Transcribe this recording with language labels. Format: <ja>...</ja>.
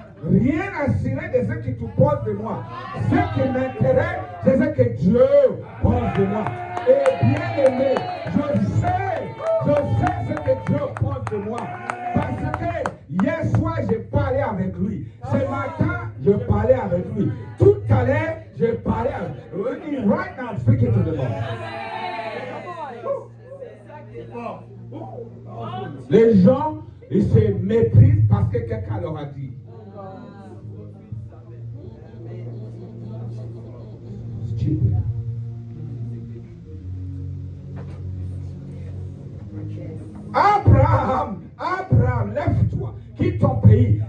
<fr>Rien à cirer de ce que tu penses de moi. Ce qui m'intéresse, c'est ce que Dieu pense de moi. Et bien aimé, je sais ce que Dieu pense de moi. Parce que hier soir, j'ai parlé avec lui. Ce matin, je parlais avec lui. Tout à l'heure, j'ai parlé avec lui.</fr> <en>Right now, I'm speaking to the Lord.</en> <fr>Les gens, ils se méprisent parce que quelqu'un leur a dit.</fr> <en>Stupid.</en> <fr>Abraham, lève-toi, quitte ton pays.</fr>